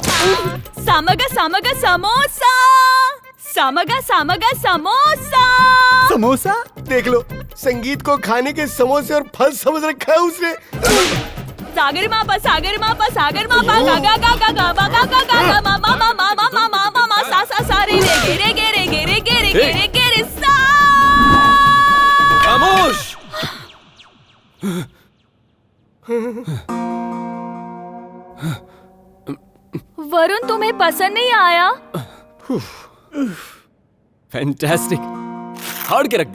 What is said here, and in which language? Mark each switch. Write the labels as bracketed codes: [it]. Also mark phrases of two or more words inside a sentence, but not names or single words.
[hi] सामगा सामगा समोसा सामगा सामगा समोसा। समोसा देख लो, संगीत को खाने के समोसे और फल समझ रखा है उसने। सागर मापा सागर मापा सागर मापा गा गा गा गा गा गा गा गा गा मा मा मा मा मा मा मा मा मा सा सा सा रे रे गे गे रे गे रे गे रे गे रे गे रे सा। खामोश। वरुण तुम्हें पसंद नहीं आया? फैंटास्टिक, हाड़ के रख दिया।